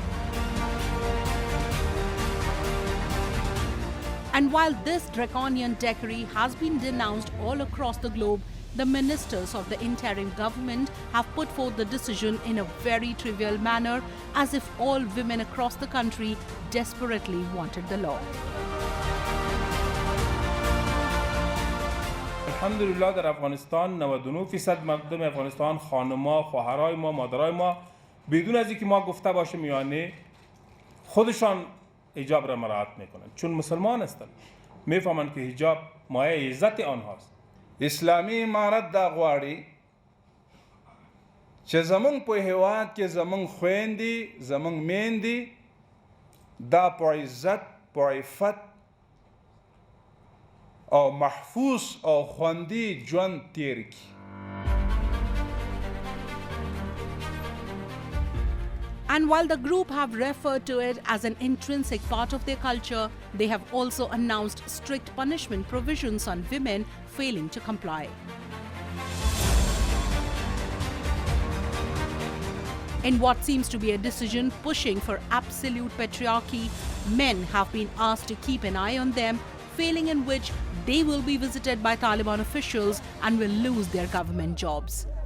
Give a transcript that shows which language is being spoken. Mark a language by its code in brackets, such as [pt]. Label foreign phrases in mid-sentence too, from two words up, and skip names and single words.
[en] And while this draconian decree has been denounced all across the globe, the ministers of the interim government have put forth the decision in a very trivial manner, as if all women across the country desperately wanted the law. [fa] الحمدلله در افغانستان 99% مردم افغانستان خانم‌ها، خواهرای ما، مادرای ما بدون از اینکه ما گفته باشیم میانه خودشان حجاب را مراعات میکنند چون مسلمان هستند میفهمند که حجاب مایه عزت آنهاست. [ps] اسلامی امارت دا غواړي چې زمونږ په هیواد کې زمونږ خويندې زمونږ میندې دا په عزت په عفت او محفوظ او خوندي ژوند تیر کړي. [en] And while the group have referred to it as an intrinsic part of their culture, they have also announced strict punishment provisions on women failing to comply. In what seems to be a decision pushing for absolute patriarchy, men have been asked to keep an eye on them, failing in which they will be visited by Taliban officials and will lose their government jobs.